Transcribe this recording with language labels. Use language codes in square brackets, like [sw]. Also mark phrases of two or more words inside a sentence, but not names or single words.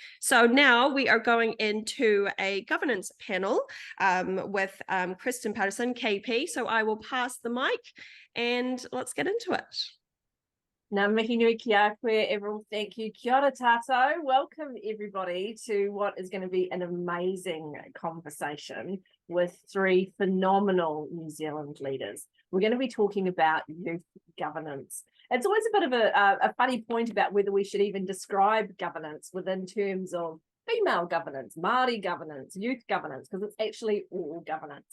[en] So now we are going into a governance panel with Kirsten Patterson, KP. So I will pass the mic and let's get into it. [mi] Ngā mihi nui ki a koe, everyone. [en] Thank you. [mi] Kia ora tātou. [en] Welcome everybody to what is going to be an amazing conversation with three phenomenal New Zealand leaders. We're going to be talking about youth governance. It's always a bit of a funny point about whether we should even describe governance within terms of female governance, Māori governance, youth governance, because it's actually all governance.